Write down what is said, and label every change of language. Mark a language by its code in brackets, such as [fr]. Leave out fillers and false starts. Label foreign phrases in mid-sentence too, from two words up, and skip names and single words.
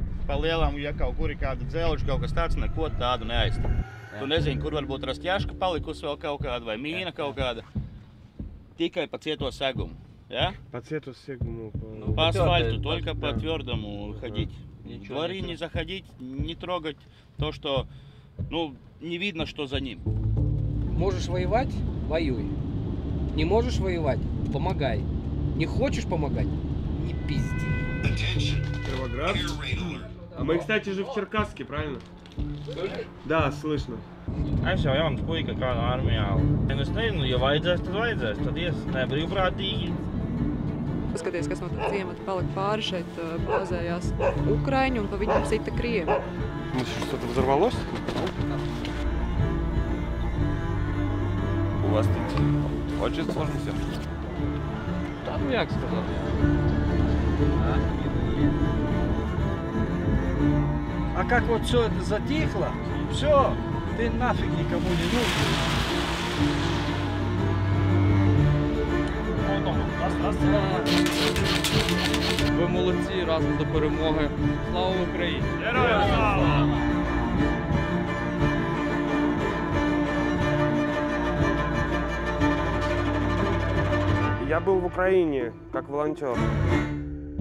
[lv] pa lielam, ja kaut kur ir kāda dzelža, kaut kas tāds, neko tādu neaizstāv. Tu nezini, kur varbūt rast ķeška palikusi vēl kaut kāda vai mīna kaut kāda. Tikai [ru] по цвету [lv] segumu. Ja? [ru] По цвету сегуму. По асфальту, только по твердому ходить. В дворы не заходить, не трогать то, что не видно, что за ним. Можешь воевать – воюй. Не можешь воевать – помогай. Не хочешь помогать – не пизди. Кировоград. А мы, кстати, же в Черкасске, правильно? Да, слышно. [lv] Es jau jauns puika kādā armijā. Es nezinu, ja vajadzēs, tad vajadzēs. Tad ne brīvprātīgi. Paskaties, kas no tā ciemata palika pāri šeit bāzējās Ukraiņi un pa viņiem sita Krievi. [ru] Что-то взорвалось? У вас тут очень сложно все. Да, [uk] ну як сказав. [ru] А как вот все это затихло, все, ты нафиг никому не нужен. [uk] Ви молодці, разом до перемоги. Слава Україні! Героям слава! [ru] Я был в Украине как волонтер.